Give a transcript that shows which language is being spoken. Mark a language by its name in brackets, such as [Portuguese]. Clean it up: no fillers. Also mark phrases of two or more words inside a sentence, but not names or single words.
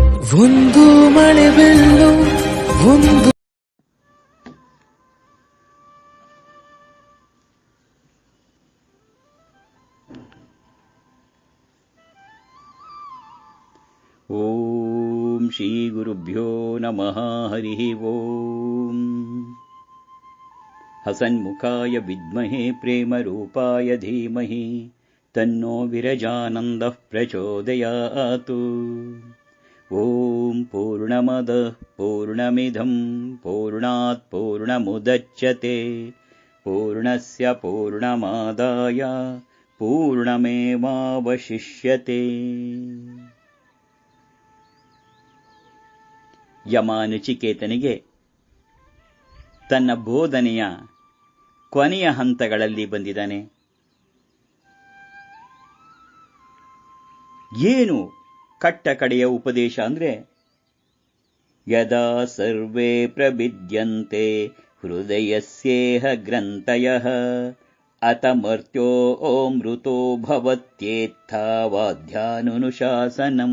[Kannada] ಒಂದು ಮಳೆ ಬೆಲ್ಲು ಒಂದು [Sanskrit] ಓಂ ಶ್ರೀ ಗುರುಭ್ಯೋ ನಮಃ ಹರಿ ಓಂ ಹಸನ್ಮುಖಾಯ ವಿದ್ಮಹೇ ಪ್ರೇಮರೂಪಾಯ ಧೀಮಹಿ ತನ್ನೋ ವಿರಜಾನಂದಃ ಪ್ರಚೋದಯಾತು. ಓಂ ಪೂರ್ಣಮದಃ ಪೂರ್ಣಮಿದಂ ಪೂರ್ಣಾತ್ ಪೂರ್ಣಮುದಚ್ಯತೆ ಪೂರ್ಣಸ್ಯ ಪೂರ್ಣಮಾದಾಯ ಪೂರ್ಣಮೇವಾವಶಿಷ್ಯತೆ. [Kannada] ಯಮ ನಚಿಕೇತನಿಗೆ ತನ್ನ ಬೋಧನೆಯ ಕೊನೆಯ ಹಂತಗಳಲ್ಲಿ ಬಂದಿದ್ದಾನೆ. ಏನು ಕಟ್ಟ ಕಡೆಯ ಉಪದೇಶ ಅಂದ್ರೆ, [Sanskrit] ಯದಾ ಸರ್ವೇ ಪ್ರವಿದ್ಯಂತೆ ಹೃದಯಸ್ಯೇಹ ಗ್ರಂಥಯಃ ಅತಮರ್ತ್ಯೋ ಮೃತೋ ಭವತ್ಯೇತ್ಥಾವಾಧ್ಯಾನುಶಾಸನಂ.